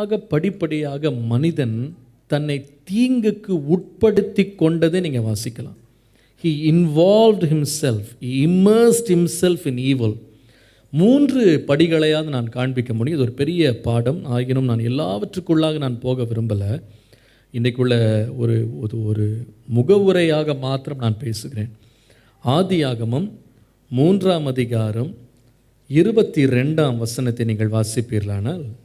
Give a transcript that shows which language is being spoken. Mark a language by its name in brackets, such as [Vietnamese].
[Tamil] படிப்படியாக மனிதன் தன்னை தீங்குக்கு உட்படுத்தி கொண்டதை நீங்கள் வாசிக்கலாம். [English] He involved himself, he immersed himself in evil. [Tamil] 3 படிகளையாவது நான் காண்பிக்க முடியும். இது ஒரு பெரிய பாடம் ஆகினும் நான் எல்லாவற்றுக்குள்ளாக நான் போக விரும்பலை. இன்றைக்குள்ள ஒரு முகவுரையாக மாத்திரம் நான் பேசுகிறேன். ஆதியாகமம் 3ஆம் அதிகாரம் 22ஆம் வசனத்தை நீங்கள் வாசிப்பீர்களானால்,